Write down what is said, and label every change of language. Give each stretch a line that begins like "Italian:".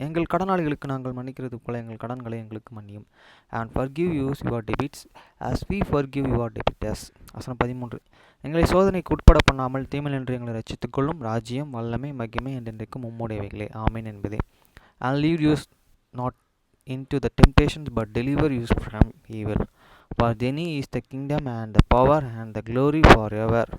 Tamil: எங்கள் கடனாளிகளுக்கு நாங்கள் மன்னிக்கிறது போல எங்கள் கடன்களை எங்களுக்கு மன்னியும்.
English: And forgive us your debts as we forgive your debtors.
Tamil: வசனம் 13. எங்களை சோதனைக்கு உட்பட பண்ணாமல் தீமையில் என்று எங்களை ரட்சித்துக் கொள்ளும். ராஜ்யம், வல்லமை, மகிமை என்றென்றைக்கும் உம்முடையவைகளே. ஆமென் என்பதே.
English: And lead us not into the temptations, but deliver us from evil. For thine is the kingdom and the power and the glory forever.